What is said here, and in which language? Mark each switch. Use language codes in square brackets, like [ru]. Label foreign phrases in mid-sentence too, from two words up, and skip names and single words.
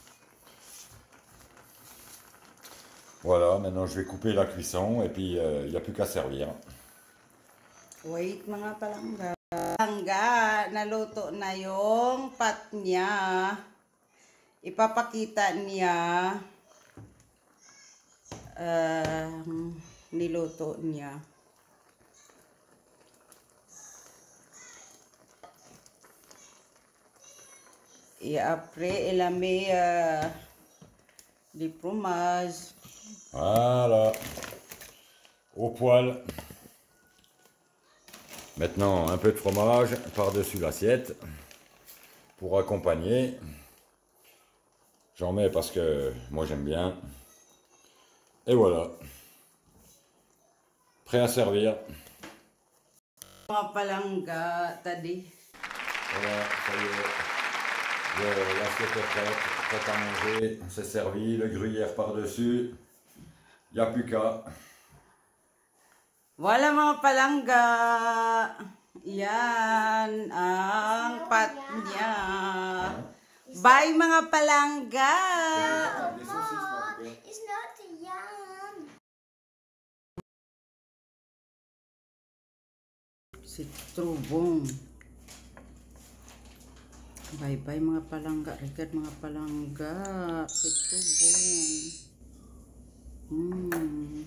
[fr] Voilà, maintenant je vais couper la cuisson et puis il n'y a plus qu'à servir. [tl] Wait mga palangga. Palangga, naluto na yung pat niya. Ipapakita niya niluto niya. [fr] Et après, elle a mis du fromage. Voilà. Au poêle. Maintenant, un peu de fromage par-dessus l'assiette pour accompagner. J'en mets parce que moi j'aime bien. Et voilà. Prêt à servir. [tl] Mga palangga, tadi. [fr] Voilà, ça y est. L'assiette est prête à manger. C'est servi, le gruyère par-dessus. Il n'y a plus qu'à. [tl] Wala mga palangga. Yan ang pat niya. Bye mga palangga. [fr] Des saucisses, [en] It's not yum. [tl] Si Trubong. Bye-bye mga palangga. Regard mga palangga. Si Trubong.